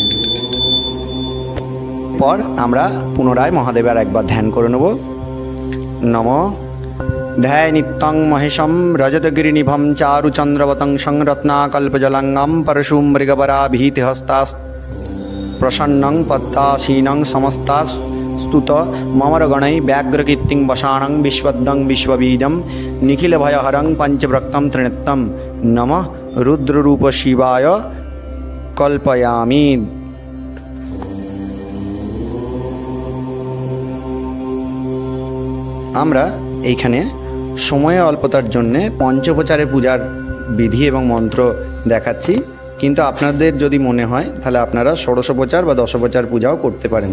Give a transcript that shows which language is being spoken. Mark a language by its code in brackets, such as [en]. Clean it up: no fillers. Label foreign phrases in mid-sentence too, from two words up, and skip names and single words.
[bn] পর আমরা পুনরায় মহাদেবের একবার ধ্যান করে নেব। [sa] नमः। ध्याय नित्यं महेशं रजतगिरिनिभं चारुचन्द्रवतं संरत्नाकल्पजलङ्गं परशुं मृगपराभीतिहस्तास् प्रसन्नं पद्मासीनं समस्तास्तुत ममरगणै व्याघ्रकीर्तिं वसानं विश्वदं विश्वबीजं निखिलभयहरं पंचव्रक्तं त्रिनेत्रं नमः रुद्ररूप शिवाय कल्पयामि। [bn] আমরা এইখানে সময়ের অল্পতার জন্যে পঞ্চোপচারে পূজার বিধি এবং মন্ত্র দেখাচ্ছি, কিন্তু আপনাদের যদি মনে হয় তাহলে আপনারা ষোড়শোপচার বা দশোপচার পূজাও করতে পারেন।